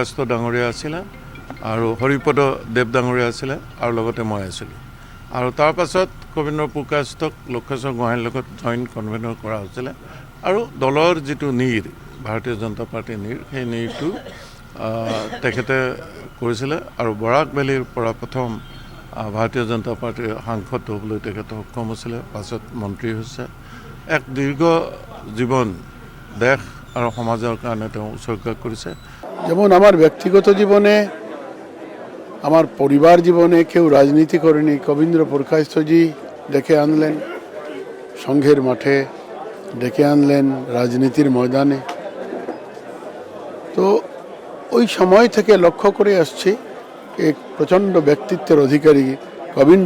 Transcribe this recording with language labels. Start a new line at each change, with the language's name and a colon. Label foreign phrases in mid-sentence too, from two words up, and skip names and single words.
Assamese: ডাঙৰীয়া আছিলে আৰু হৰিপদ দেৱ ডাঙৰীয়া আছিলে আৰু লগতে মই আছিলোঁ আৰু তাৰ পাছত কবীন্দ্ৰ প্ৰকাশক লক্ষেশ্বৰ গোহাঁইৰ লগত
English: joint convener
Assamese: কৰা হৈছিলে আৰু দলৰ যিটো নীৰ ভাৰতীয় জনতা পাৰ্টীৰ নীৰ সেই নীৰটো তেখেতে কৰিছিলে আৰু বৰাক ভেলীৰ পৰা প্ৰথম ভাৰতীয় জনতা পাৰ্টিৰ সাংসদ হ'বলৈ তেখেতে সক্ষম হৈছিলে পাছত মন্ত্ৰী হৈছে এক দীৰ্ঘ জীৱন দেশ আৰু সমাজৰ কাৰণে তেওঁ উৎসৰ্গা কৰিছে
Bangla: যেমন আমার ব্যক্তিগত জীবনে আমার পরিবার জীবনে কেউ রাজনীতি করেনি কবীন্দ্র প্রকাশজি ডেকে আনলেন সংঘের মাঠে ডেকে আনলেন রাজনীতির ময়দানে তো ওই সময় থেকে লক্ষ্য করে আসছি এক প্রচণ্ড ব্যক্তিত্বের অধিকারী কবীন্দ্র